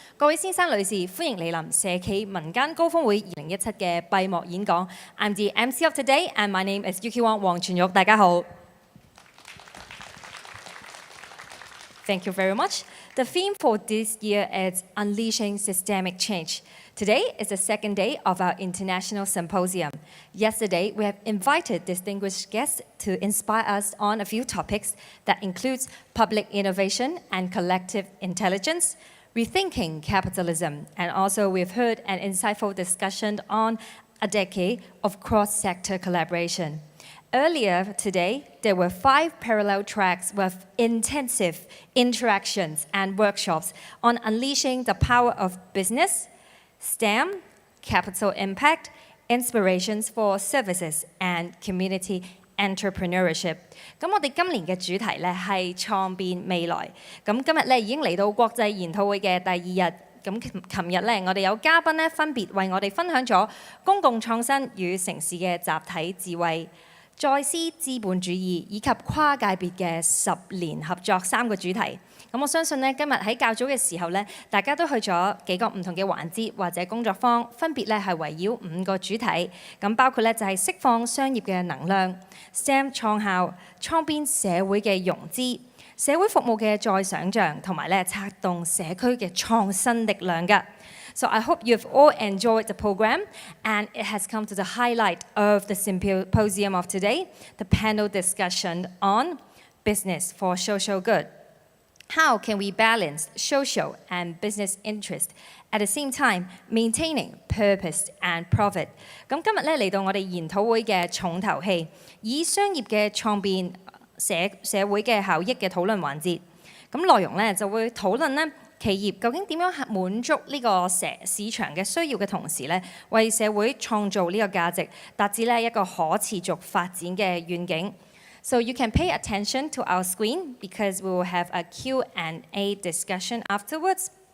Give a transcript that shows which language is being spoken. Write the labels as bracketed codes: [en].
[yue] 各位先生女士，歡迎蒞臨社企民間高峰會2017嘅閉幕演講。 [en] I'm the MC of today, and my name is Yuki Wang 黃全玉。 [yue] 大家好。 [en] Thank you very much. The theme for this year is Unleashing Systemic Change. Today is the second day of our international symposium. Yesterday, we have invited distinguished guests to inspire us on a few topics that includes public innovation and collective intelligence, rethinking capitalism, and also we've heard an insightful discussion on a decade of cross-sector collaboration. Earlier today, there were 5 parallel tracks with intensive interactions and workshops on unleashing the power of business, STEM, capital impact, inspirations for services, and community entrepreneurship. [yue] 咁我哋今年嘅主題咧係創變未來。咁今日咧已經嚟到國際研討會嘅第2日。咁琴日咧，我哋有嘉賓咧分別為我哋分享咗公共創新與城市嘅集體智慧、再思資本主義以及跨界別嘅10年合作3個主題。咁我相信咧，今日喺較早嘅時候咧，大家都去咗幾個唔同嘅環節或者工作坊，分別咧係圍繞5個主題。咁包括咧就係釋放商業嘅能量、STEM 創校、創變社會嘅融資、社會服務嘅再想像，同埋咧策動社區嘅創新力量㗎。 [en] So I hope you've all enjoyed the program, and it has come to the highlight of the symposium of today, the panel discussion on business for social good. How can we balance social and business interest at the same time maintaining purpose and profit? [yue] 咁今日咧嚟到我哋研討會嘅重頭戲，以商業嘅創變社會嘅效益嘅討論環節。咁內容咧就會討論咧企業究竟點樣滿足呢個市場嘅需要嘅同時咧，為社會創造呢個價值，達至咧一個可持續發展嘅願景。 [en] So you can pay attention to our screen because we will have a Q&A discussion afterwards.